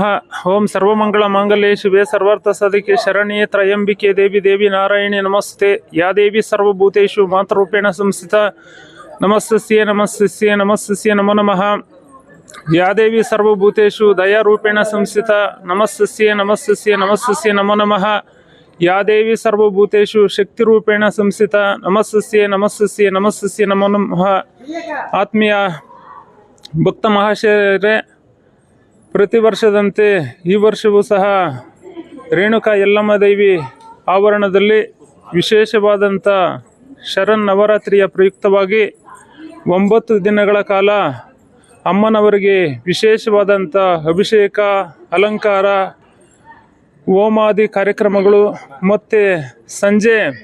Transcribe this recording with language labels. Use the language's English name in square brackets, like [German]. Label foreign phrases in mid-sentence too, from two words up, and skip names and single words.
[Sanskrit] ಓಂ ಸರ್ವಮಂಗಳ ಮಾಂಗಲ್ಯೆ ಶಿವೆ ಸರ್ವಾರ್ಥ ಸಾಧಿಕೆ ಶರಣ್ಯೆ ತ್ರಯಂಬಿಕೆ ದೇವಿ ನಾರಾಯಣಿ ನಮಸ್ತೆ. ಯಾ ದೇವಿ ಸರ್ವಭೂತೇಷು ಮಾತೃರೂಪೇಣ ಸಂಸ್ಥಿತ ನಮಸ್ಸಸ್ಯೆ ನಮೋ ನಮಃ. ಯಾ ದೇವಿ ಸರ್ವಭೂತೇಷು ದಯಾರೂಪೇಣ ಸಂಸ್ಥಿತ ನಮಸ್ಸಸ್ಯೆ ನಮೋ ನಮಃ. ಯಾ ದೇವಿ ಸರ್ವಭೂತೇಷು ಶಕ್ತಿರೂಪೇಣ ಸಂಸ್ಥಿತ ನಮಸ್ಸಸ್ಯೆ ನಮೋ ನಮಃ. [Kannada] ಆತ್ಮೀಯ ಭಕ್ತ ಮಹಾಶಯರೇ, ಪ್ರತಿ ವರ್ಷದಂತೆ ಈ ವರ್ಷವೂ ಸಹ ರೇಣುಕಾ ಯಲ್ಲಮ್ಮ ದೇವಿ ಆವರಣದಲ್ಲಿ ವಿಶೇಷವಾದಂಥ ಶರನ್ನವರಾತ್ರಿಯ ಪ್ರಯುಕ್ತವಾಗಿ 9 ದಿನಗಳ ಕಾಲ ಅಮ್ಮನವರಿಗೆ ವಿಶೇಷವಾದಂಥ ಅಭಿಷೇಕ, ಅಲಂಕಾರ, ಹೋಮಾದಿ ಕಾರ್ಯಕ್ರಮಗಳು ಮತ್ತು ಸಂಜೆ